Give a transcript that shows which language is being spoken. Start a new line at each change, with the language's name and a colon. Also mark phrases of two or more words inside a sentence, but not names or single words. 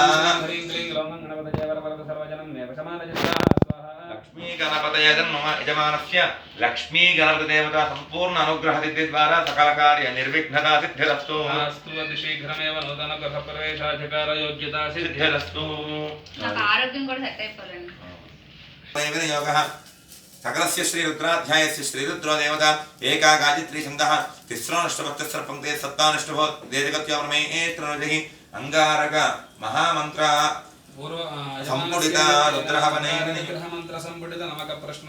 Sanskrit: ओम श्रीं ह्रीं क्लीं ग्रौं गणपतये वरवरद सर्वजन्मे समानय स्वाहा स्वाहा लक्ष्मी गणपतये मम यजमानस्य लक्ष्मी गणपतिदेवता संपूर्ण अनुग्रह सिद्धि द्वारा सकल कार्य निर्विघ्नता सिद्धिरस्तु अस्तु अति शीघ्रमेव नूतन गृह प्रवेशाधिकार योग्यता सिद्धिरस्तु
Telugu: నాకు ఆరోగ్యం కూడా సెట్ అయిపోలేదు
Sanskrit: योगः सकलस्य श्रीरुद्राध्यायस्य श्रीरुद्रो देवता एका गायत्री छन्दः तिस्रो नष्टभक्तः पंक्ते सप्तानष्टभो देजगत्यामृमे एत्रनुजहि अंगारक महामन्त्र संपुटिता रुद्रहवनेन निग्रह मंत्र संपुटित नमक प्रश्न